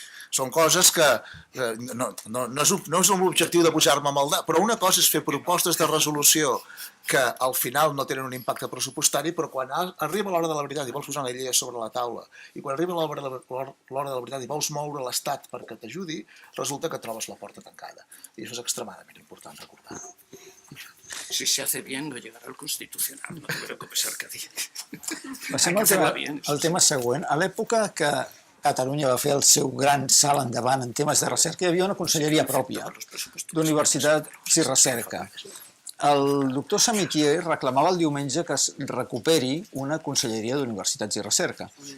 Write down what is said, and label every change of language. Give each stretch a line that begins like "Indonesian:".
Catalan: Són coses que no és l'objectiu de pujar-me amb el dit, però una cosa és fer propostes de resolució que al final no tenen un impacte pressupostari, però quan arriba l'hora de la veritat i vols posar una llei sobre la taula, i quan arriba l'hora de la veritat i vols moure l'Estat perquè t'ajudi, resulta que trobes la porta tancada. I això és extremadament important recordar.
Spanish: Si se hace bien, no llegará al Constitucional, no te preocupes, Arcadi.
Catalan: Passem al tema següent. A l'època que Catalunya va fer el seu gran salt endavant en temes de recerca, hi havia una conselleria pròpia d'Universitats i Recerca. El doctor Samitier reclamava el diumenge que es recuperi una conselleria d'Universitats i Recerca.